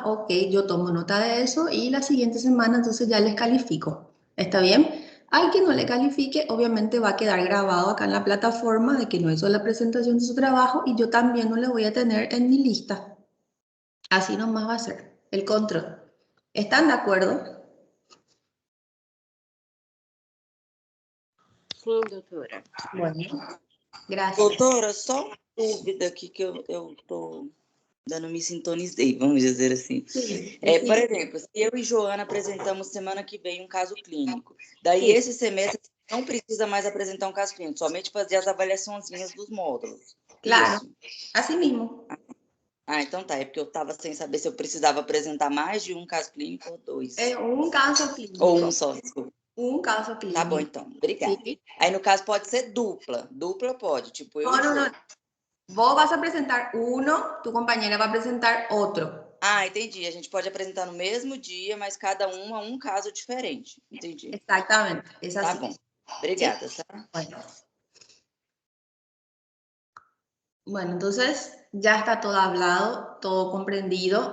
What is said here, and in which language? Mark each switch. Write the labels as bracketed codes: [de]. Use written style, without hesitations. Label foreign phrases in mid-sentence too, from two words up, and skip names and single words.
[es] Ok, yo tomo nota de eso y la siguiente semana entonces ya les califico. ¿Está bien? Al que no le califique, obviamente va a quedar grabado acá en la plataforma de que no hizo la presentación de su trabajo y yo también no le voy a tener en mi lista. Así nomás va a ser el control. ¿Están de acuerdo? [pt] Sim, doutora. [es] Bueno, gracias. [pt] Doutora, só uma dúvida aqui que eu tô dando, me sintonizei, vamos dizer assim. [es] Sí, [pt] Por exemplo, se eu e Joana apresentamos semana que vem um caso clínico, daí Sim. esse semestre não precisa mais apresentar um caso clínico, somente fazer as avaliaçõezinhas dos módulos. [es] Claro, [pt] Isso. [es] así mismo. [pt] Ah, então tá, é porque eu estava sem saber se eu precisava apresentar mais de um caso clínico ou dois. [es] Es un caso clínico. [pt] Ou um só, desculpa. [es] Un caso clínico. [pt] Tá bom, então. Obrigada. [es] Sí. [pt] Aí, no caso, pode ser dupla. Dupla pode, tipo eu [es] No, [pt] e [es] no, [pt] Jô. [es] no. Vos vas a presentar uno, tu compañera va a presentar otro. [pt] Ah, entendi. A gente pode apresentar no mesmo dia, mas cada uma um caso diferente. Entendi. [es] Exactamente, es [pt] Tá [es] así. [pt] bom. Obrigada, tá? [es] Bueno, entonces ya está todo hablado, todo comprendido.